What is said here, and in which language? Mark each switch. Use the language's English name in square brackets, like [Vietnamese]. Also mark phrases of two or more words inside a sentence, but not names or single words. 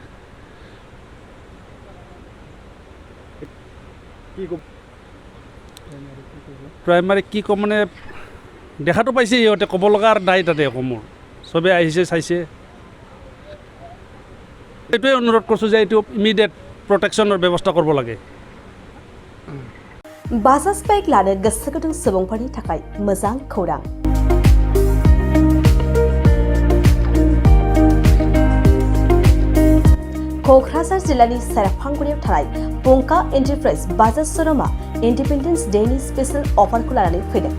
[Assamese] প্ৰাইমাৰী কি ক'ম মানে দেখাটো পাইছে সিহঁতে ক'ব লগা আৰু নাই তাতে আকৌ মোৰ চবেই আহিছে চাইছে এইটোৱে অনুৰোধ কৰিছোঁ যে এইটো ইমিডিয়েট প্ৰটেক্শ্যনৰ ব্যৱস্থা কৰব লাগে। [Bodo] बाजाज बाइक लानो गोसो गुदुं सुबुंफोरनि थाखाय मोजां खौरां। क'क्राझार जिल्लानि सेरफांगुरियाव थानाय पंका एन्टारप्राइज बाजाज शोरूमा इन्डिपेन्डेन्स डेनि स्पेशल अफारखौ लानानै फैदों।